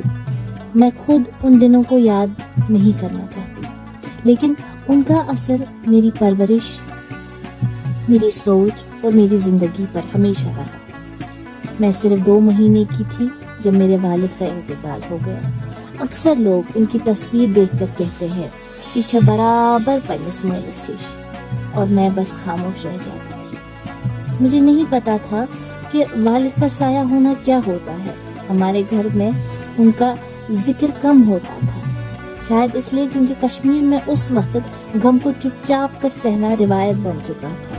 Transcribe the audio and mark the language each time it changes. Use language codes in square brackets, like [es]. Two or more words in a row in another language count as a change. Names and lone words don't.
[ur] میں خود ان دنوں کو یاد نہیں کرنا چاہتی لیکن ان کا اثر میری پرورش، میری سوچ اور میری زندگی پر ہمیشہ رہا۔ میں صرف 2 مہینے کی تھی جب میرے والد کا انتقال ہو گیا۔ اکثر لوگ ان کی تصویر دیکھ کر کہتے ہیں [ks] یہ چھا برابر پنس مالس ہش، [ur] اور میں بس خاموش رہ جاتی تھی۔ مجھے نہیں پتا تھا کہ والد کا سایہ ہونا کیا ہوتا ہے۔ ہمارے گھر میں ان کا ذکر کم ہوتا تھا، شاید اس لیے کیونکہ کشمیر میں اس وقت غم کو چپ چاپ کر سہنا روایت بن چکا تھا۔